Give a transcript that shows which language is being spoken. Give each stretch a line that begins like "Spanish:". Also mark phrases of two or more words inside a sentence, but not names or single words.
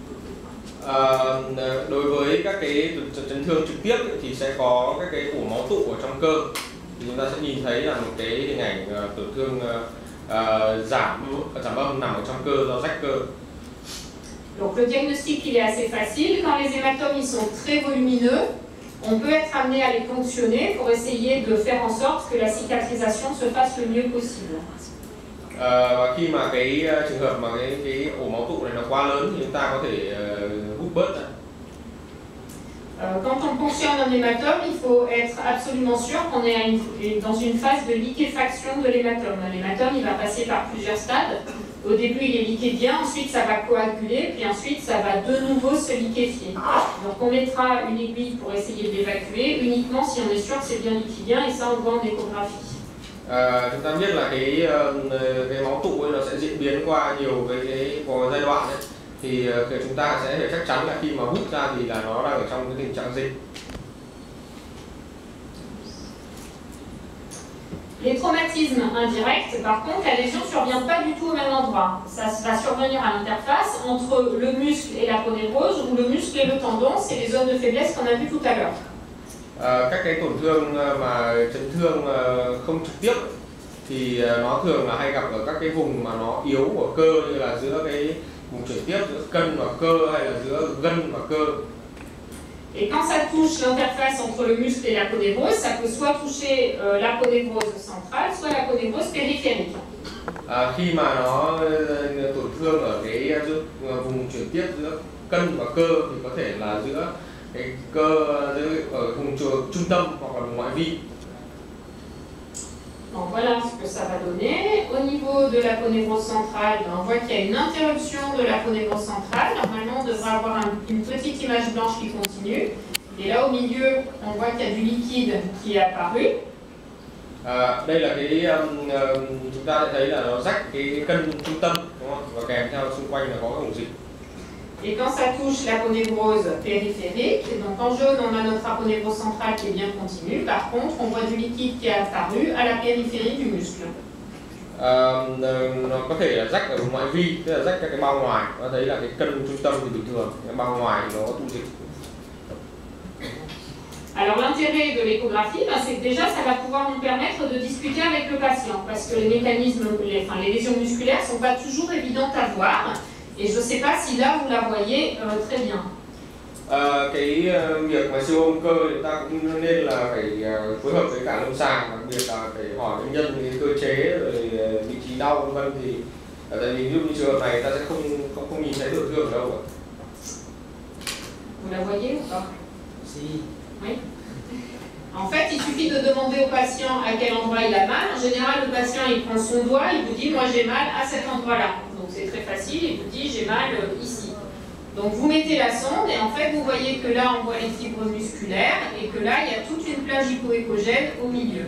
Vietnamese: Đối với các cái chấn thương trực tiếp thì sẽ có các cái ổ máu tụ ở trong cơ. Thì chúng ta sẽ nhìn thấy là một cái hình ảnh tổn thương giảm âm nằm ở trong cơ do rách cơ.
French: Donc le diagnostic il est assez facile. Quand les hématomes ils sont très volumineux, on peut être amené à les ponctionner pour essayer de faire en sorte que la cicatrisation se fasse le mieux possible.
Vietnamese: Và khi mà cái trường hợp mà cái ổ máu tụ này nó quá lớn thì chúng ta có thể hút bớt ra.
French: Quand on ponctionne un hématome, il faut être absolument sûr qu'on est dans une phase de liquéfaction de l'hématome. L'hématome, il va passer par plusieurs stades. Au début, il est liquéfié, ensuite ça va coaguler, puis ensuite ça va de nouveau se liquéfier. Donc on mettra une aiguille pour essayer de l'évacuer, uniquement si on est sûr que c'est bien liquidien, et ça on le voit en échographie.
Vietnamese: Chúng ta biết là cái máu tụ ấy nó sẽ diễn biến qua nhiều cái giai đoạn ấy. Thì chúng ta sẽ phải chắc chắn là khi mà hút ra thì là nó đang ở trong cái tình trạng dịch.
French: Les traumatismes indirects, par contre, la lésion ne survient pas du tout au même endroit. Ça va survenir à l'interface entre le muscle et l'aponévrose, ou le muscle et le tendon, c'est les zones de faiblesse qu'on a vues tout à l'heure.
Vietnamese: Các cái tổn thương mà chấn thương không trực tiếp thì nó thường là hay gặp ở các cái vùng mà nó yếu của cơ, như là giữa cái vùng chuyển tiếp giữa cân và cơ, hay là giữa gân và cơ.
French: Et quand ça touche l'interface entre le muscle et l'aponévrose, ça peut soit toucher l'aponévrose centrale, soit l'aponévrose périphérique.
Vietnamese: Khi mà nó tổn thương ở cái vùng chuyển tiếp giữa cân và cơ thì có thể là giữa cái cơ ở vùng trung tâm hoặc là vùng ngoại vi.
French: Donc voilà ce que ça va donner. Au niveau de l'aponévrose centrale, on voit qu'il y a une interruption de l'aponévrose centrale. Normalement, on devrait avoir une petite image blanche qui continue. Et là, au milieu, on voit qu'il y a du liquide qui est apparu.
Vietnamese: Đây là cái chúng ta sẽ thấy là nó rách cái cân trung tâm, đúng không? Và kèm theo xung quanh là có cái ổ dịch.
French: Et quand ça touche l'aponévrose périphérique, donc en jaune on a notre aponévrose centrale qui est bien continue, par contre on voit du liquide qui est apparu à la périphérie du muscle.
Vietnamese: Nó có thể là rách ở ngoại vi, tức là rách các cái bao ngoài. Nó thấy là cái cân trung tâm thì bình thường, cái bao ngoài thì nó tụ dịch.
French: Alors l'intérêt de l'échographie, ben, c'est que déjà ça va pouvoir nous permettre de discuter avec le patient, parce que les mécanismes, les lésions musculaires ne sont pas toujours évidentes à voir, et je ne sais pas si là vous la voyez très bien.
Vietnamese: Cái việc mà siêu âm cơ thì ta cũng nên là phải phối hợp với cả lâm sàng, đặc biệt là phải hỏi bệnh nhân về cơ chế rồi vị trí đau vân vân, thì tại vì ví dụ như trường hợp này ta sẽ không nhìn thấy tổn thương ở đâu cả.
French: Vous la voyez ou pas? Si. Oui. En fait, il suffit de demander au patient à quel endroit il a mal. En général, le patient il prend son doigt, il vous dit moi j'ai mal à cet endroit-là. Donc c'est très facile, il vous dit j'ai mal ici. Donc vous mettez la sonde et en fait vous voyez que là on voit les fibres musculaires et que là il y a toute une plage hypoéchogène au milieu.